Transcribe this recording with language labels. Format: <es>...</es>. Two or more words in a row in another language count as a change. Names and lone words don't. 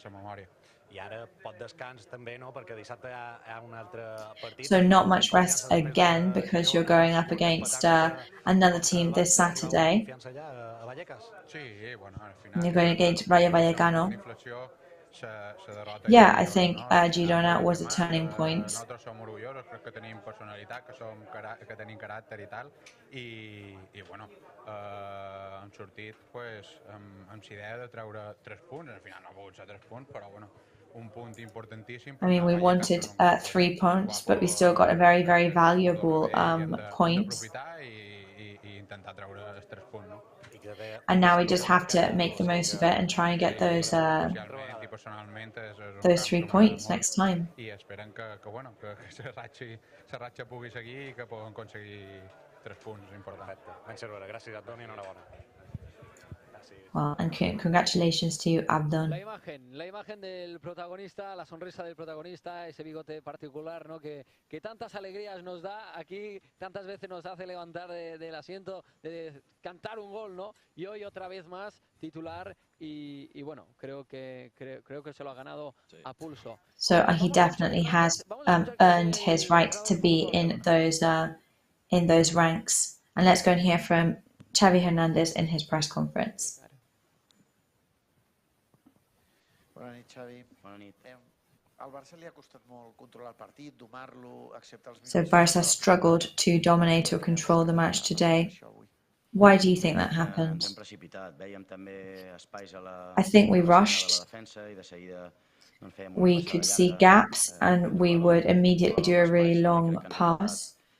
<en>So not much rest again because you're going up against another team this Saturday. You're going against Rayo Vallecano. Yeah, I think Girona was a turning point.</en> <ca>Hem sortit amb idea de treure 3 punts, al final no ha pogut ser 3 punts, però bueno, un punt importantíssim.</ca> <en>I mean, we wanted 3 points, but we still got a very valuable point. And now we just have to make the most of it and try and get those 3 points next time.</en> <ca>I esperem que la ratxa pugui seguir i que puguem aconseguir 3 punts importants. Gràcies, Abdon, i enhorabona.</ca> <en>Well, and congratulations to you, Abdon.</en> <es>La imagen del protagonista, la sonrisa del protagonista, ese bigote particular, ¿no? Que tantas alegrías nos da aquí, tantas veces nos hace levantar del asiento, de cantar un gol, ¿no? Y hoy otra vez más titular y bueno, creo que se lo ha ganado a pulso.</es> <en>So he definitely has earned his right to be in those ranks. And let's go and hear from Xavi Hernandez in his press conference.</en> <ca>Bona nit, Xavi. Bona nit. Al Barça li ha costat molt controlar el partit, domar-lo, acceptar els minuts.</ca> <en>So Barca struggled to dominate or control the match today. Why do you think that happened? I think we rushed. We could see gaps and we would immediately do a really long pass.</en>